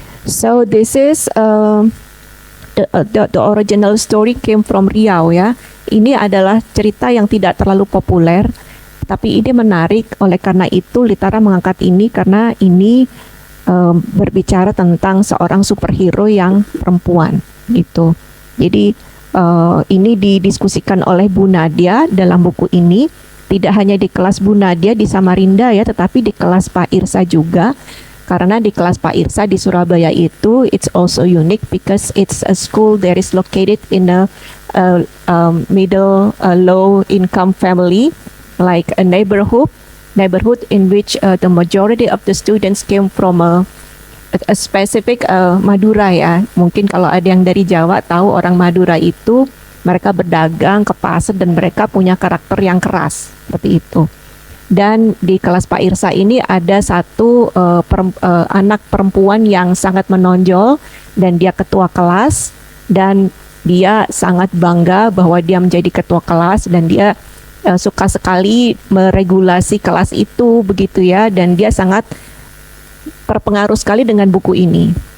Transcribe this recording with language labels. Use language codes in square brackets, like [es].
[en] So this is the original story came from Riau ya. [id] Ini adalah cerita yang tidak terlalu populer, tapi ini menarik. Oleh karena itu Litara mengangkat ini karena ini berbicara tentang seorang superhero yang perempuan gitu. Jadi ini didiskusikan oleh Bu Nadia dalam buku ini, tidak hanya di kelas Bu Nadia di Samarinda ya, tetapi di kelas Pak Irsa juga. Karena di kelas Pak Irsa di Surabaya itu [en] it's also unique because it's a school that is located in a middle low income family, like a neighborhood in which the majority of the students came from a specific Madura ya. [id] Mungkin kalau ada yang dari Jawa tahu orang Madura itu mereka berdagang ke pasar dan mereka punya karakter yang keras seperti itu. Dan di kelas Pak Irsa ini ada satu anak perempuan yang sangat menonjol dan dia ketua kelas, dan dia sangat bangga bahwa dia menjadi ketua kelas dan dia suka sekali meregulasi kelas itu begitu ya, dan dia sangat terpengaruh sekali dengan buku ini.